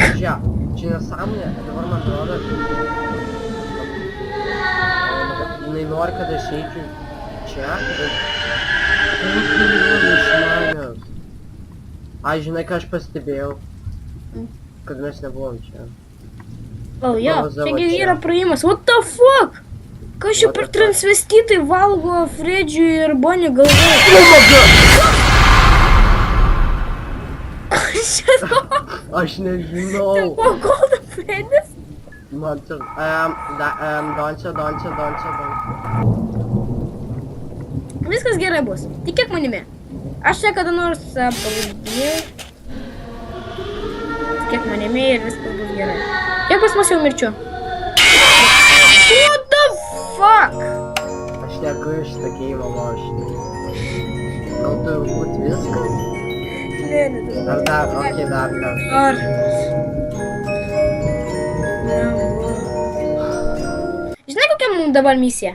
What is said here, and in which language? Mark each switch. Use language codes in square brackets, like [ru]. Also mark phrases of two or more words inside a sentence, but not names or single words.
[lt] Žiūrėk, čia nesąmonė, dabar man atrodo. Jinai nori, kad aš eičiau čia, kad... iš manęs. Ai, žinai, ką aš pastebėjau? Kad mes nebuvom čia. O, jo, čiagi yra praėjimas. [en] What the fuck? [lt] Kas čia per transvestitai valgo Fredžiui ir Bonnie galvoje? [en] Oh my god! [lt] Aš nežinau. Tai buvo Golden Fredis? Man čia... Dončia. Viskas gerai bus. Tikėk manimi. Aš čia kada nors pavadinėjau. Tikėk manimi ir viskas bus gerai. Kiek pas mus jau mirčių? [en] What the fuck? [lt] Aš negaliu šitą geimą lošti. Gal turi būt viskas? Ne. Ar dar, okei, dar. Ar... Žinai, kokia mums dabar misija?